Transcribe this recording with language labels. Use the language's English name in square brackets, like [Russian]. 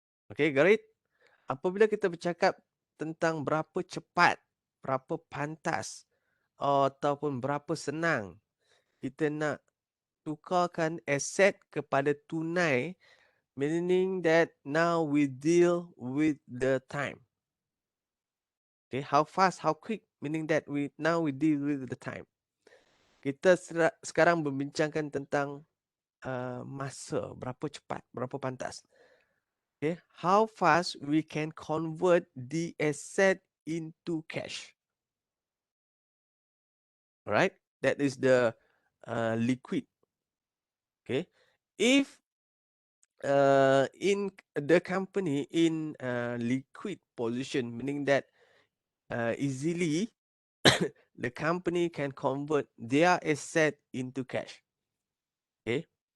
[Malay] Okay, got it? Apabila kita bercakap tentang berapa cepat, berapa pantas, ataupun berapa senang kita nak tukarkan aset kepada tunai, [English] meaning that now we deal with the time. Okay, how fast, how quick, meaning that we deal with the time. [Malay] Kita sekarang membincangkan tentang masa, berapa cepat, berapa pantas. [English] Okay, how fast we can convert the asset into cash. Alright, that is the liquid. Okay, if in the company in liquid position, meaning that easily the company can convert their asset into cash. Okay.